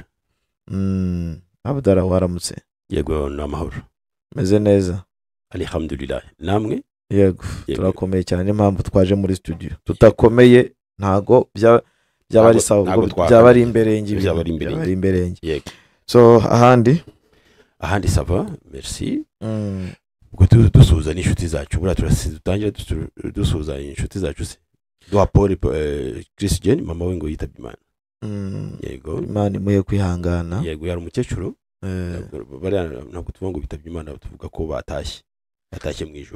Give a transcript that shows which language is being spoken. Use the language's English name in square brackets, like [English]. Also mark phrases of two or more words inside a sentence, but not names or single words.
[Kinyarwanda] Abdallah, waramutse? Yego, n'amahoro. Meze neza? Alhamdulillah. Namwe? Yego, turakomeye cyane, impamvu twaje muri studio. Tutakomeye ntago byaba ari sawa, byaba ari imberenge, byaba ari imberenge. Yego. So ahandi [French] ça va, merci. [Kinyarwanda] Ubwo dusuza n'inshuti zacu, bura turasitangira dusuza inshuti zacu se. Duha Paul Christian, mama we ngo yitabye Imana. Yego, Imana imuhe kwihangana. Yego, yari umukecuru. Bari ntabwo tuvuga ngo bitabye Imana, tuvuga ko batashye mu ijuru